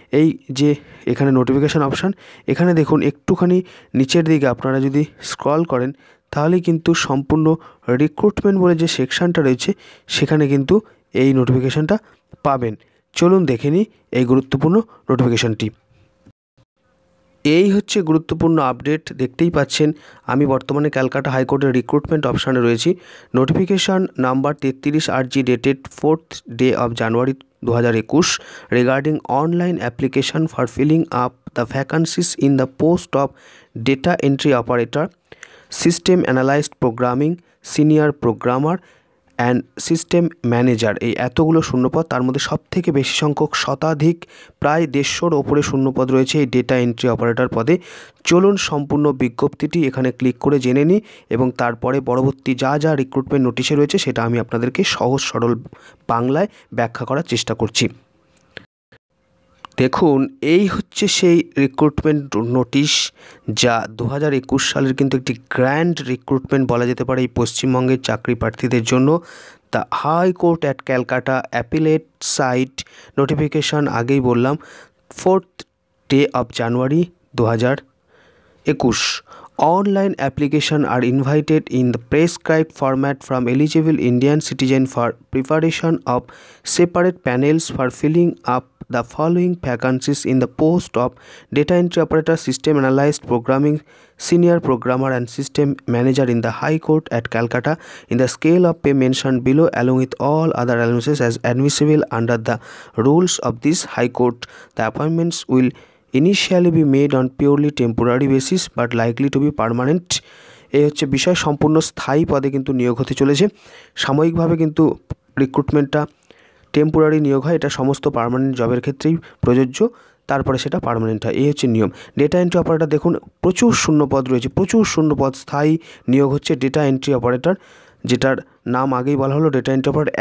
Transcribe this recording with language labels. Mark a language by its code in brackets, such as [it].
[bn] এই যে এখানে নোটিফিকেশন অপশান, এখানে দেখুন একটুখানি নিচের দিকে আপনারা যদি স্ক্রল করেন তাহলে কিন্তু সম্পূর্ণ রিক্রুটমেন্ট বলে যে সেকশানটা রয়েছে সেখানে কিন্তু এই নোটিফিকেশানটা পাবেন। চলুন দেখে নিই এই গুরুত্বপূর্ণ নোটিফিকেশানটি। এই হচ্ছে গুরুত্বপূর্ণ আপডেট, দেখতেই পাচ্ছেন। আমি বর্তমানে ক্যালকাটা হাইকোর্টের রিক্রুটমেন্ট অপশানে রয়েছি। [en] Notification number 33 RG ডেটেড 4th day of January 2021 regarding online application for filling up the vacancies in the post of data entry operator, system analysed programming, senior programmer and system manager. [bn] এই এতগুলো শূন্যপদ, তার মধ্যে সবথেকে বেশি সংখ্যক শতাধিক প্রায় 150-র ওপরে শূন্যপদ রয়েছে এই ডেটা এন্ট্রি অপারেটর পদে। চলুন সম্পূর্ণ বিজ্ঞপ্তিটি এখানে ক্লিক করে জেনে নিই এবং তারপরে পরবর্তী যা যা রিক্রুটমেন্ট নোটিশে রয়েছে সেটা আমি আপনাদেরকে সহজ সরল বাংলায় ব্যাখ্যা করার চেষ্টা করছি। দেখুন, এই হচ্ছে সেই রিক্রুটমেন্ট নোটিশ যা 2021 সালের কিন্তু একটি গ্র্যান্ড রিক্রুটমেন্ট বলা যেতে পারে এই পশ্চিমবঙ্গের চাকরি প্রার্থীদের জন্য। [en] the high court at Calcutta appellate site notification [bn] আগেই বললাম [en] 4th day of January 2021. Online application are invited in the prescribed format from eligible Indian citizen for preparation of separate panels for filling up the following vacancies in the post of data entry operator, system analyst, programming, senior programmer and system manager in the High Court at Calcutta in the scale of pay mentioned below, along with all other allowances as admissible under the rules of this High Court. The appointments will initially be made on purely temporary basis but likely to be permanent. [bn] এই হচ্ছে বিষয়, সম্পূর্ণ স্থায়ী পদে কিন্তু নিয়োগ হতে চলেছে। সাময়িকভাবে কিন্তু রিক্রুটমেন্টটা টেম্পোরারি নিয়োগ হয়, এটা সমস্ত পার্মানেন্ট জবের ক্ষেত্রেই প্রযোজ্য, তারপরে সেটা পার্মানেন্ট হয়। এই হচ্ছে নিয়ম। ডেটা এন্ট্রি অপারেটর দেখুন প্রচুর শূন্যপদ রয়েছে, প্রচুর শূন্যপদ। স্থায়ী নিয়োগ হচ্ছে ডেটা এন্ট্রি অপারেটর, যেটার নাম আগেই বলা হলো ডেটা এন্ট্রি অপারেটর।